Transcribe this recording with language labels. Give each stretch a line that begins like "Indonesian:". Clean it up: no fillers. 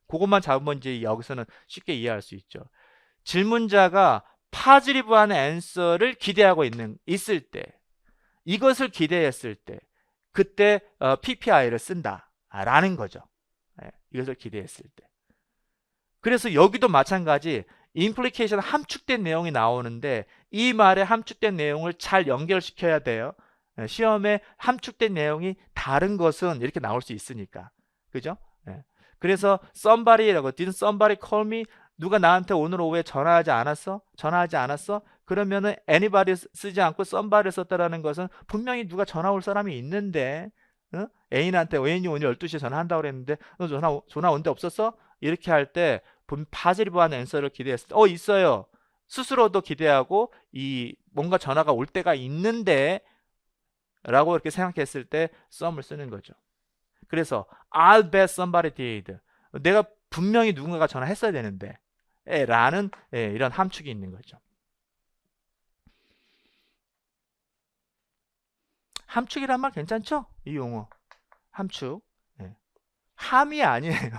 Korean: 그것만 잡으면 이제 여기서는 쉽게 이해할 수 있죠. 질문자가 파지티브한 앤서를 기대하고 있을 때, 이것을 기대했을 때, 그때 PPI를 쓴다라는 거죠. 예. 이것을 기대했을 때. 그래서 여기도 마찬가지 implication 함축된 내용이 나오는데 이 말에 함축된 내용을 잘 연결시켜야 돼요. 시험에 함축된 내용이 다른 것은 이렇게 나올 수 있으니까. 그죠? 그래서
English: somebody라고 didn't somebody call me?
Korean: 누가 나한테 오늘 오후에 전화하지 않았어? 전화하지 않았어? 그러면은 anybody 쓰지 않고 somebody를 썼다라는 것은 분명히 누가 전화 올 사람이 있는데 애인한테 애인이 오늘 12시에 전화한다고 그랬는데 너 전화 온 데 없었어? 이렇게 할때 파지티브한 앤서를 기대했을 때 있어요. 스스로도 기대하고 이 뭔가 전화가 올 때가 있는데 라고 이렇게 생각했을 때 some을 쓰는 거죠. 그래서
English: I'll bet somebody did.
Korean: 내가 분명히 누군가가 전화했어야 되는데 라는 이런 함축이 있는 거죠. 함축이란 말 괜찮죠? 이 용어 함축. 함이 아니에요.